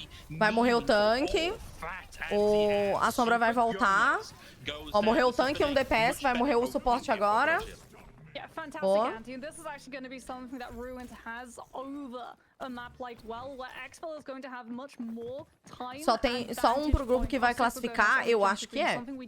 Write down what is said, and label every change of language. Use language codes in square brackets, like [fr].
[pt] Vai morrer o tanque. A sombra vai voltar. Ó, morreu o tanque e um DPS, vai morrer o suporte agora. [en] Yeah, fantastic, Andy. This is actually going to be something that Ruined has over a map like well, where Expel is going to have much more time. [pt] Só um pro grupo que vai classificar, eu acho que é.